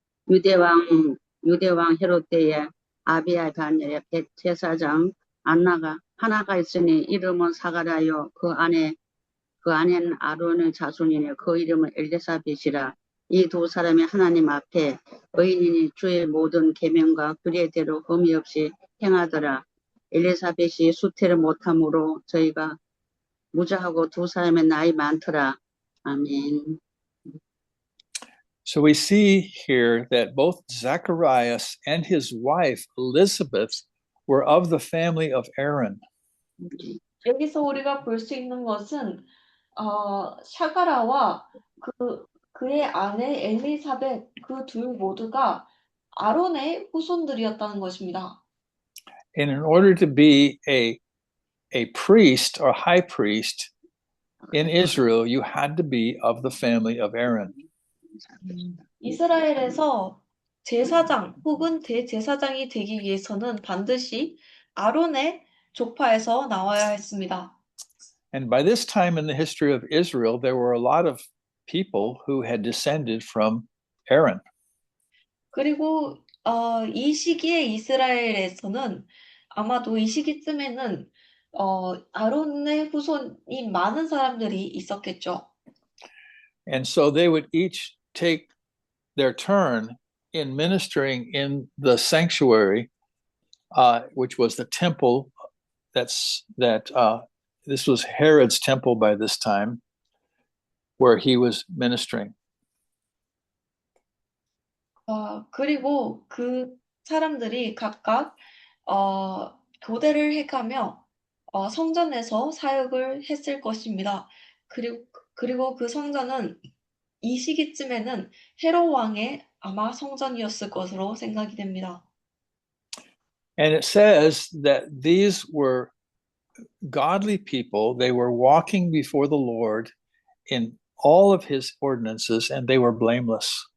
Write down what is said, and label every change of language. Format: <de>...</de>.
<ko>유대왕 헤롯 때에 아비야 자녀의 제사장 하나가 있으니 이름은 사가랴요 그 아내는 아론의 자손이니 그 이름은 엘리사벳이라. 이 두 사람이 하나님 앞에 의인이니 주의 모든 계명과 규례대로 흠이 없이 행하더라. 엘리사벳이 수태를 못함으로 저희가 무자하고 두 사람의 나이 많더라. 아멘.</ko> <en>So we see here that both Zacharias and his wife Elizabeth were of the family of Aaron.</en> <ko>여기서 우리가 볼 수 있는 것은 샤가라와 그의 아내 엘리사벳 그 둘 모두가 아론의 후손들이었다는 것입니다.</ko> <en>And in order to be a priest or high priest in Israel, you had to be of the family of Aaron.</en> <ko>이스라엘에서 제사장 혹은 대제사장이 되기 위해서는 반드시 아론의 족파에서 나와야 했습니다.</ko> <en>And by this time in the history of Israel, there were a lot of people who had descended from Aaron.</en> <ko>그리고 이 시기에 이스라엘에서는 아마도 이 시기쯤에는 아론의 후손이 많은 사람들이 있었겠죠.</ko> <en>And so they would each take their turn in ministering in the sanctuary, which was the temple. This was Herod's temple by this time, where he was ministering.</en> <ko>그리고 그 사람들이 각각 교대를 해가며 성전에서 사역을 했을 것입니다. 그리고 그 성전은 이 시기쯤에는 헤롯 왕의 아마 성전이었을 것으로 생각이 됩니다.</ko> <en>And it says that these were godly people. They were walking before the Lord in all of his ordinances, and they were blameless.</en>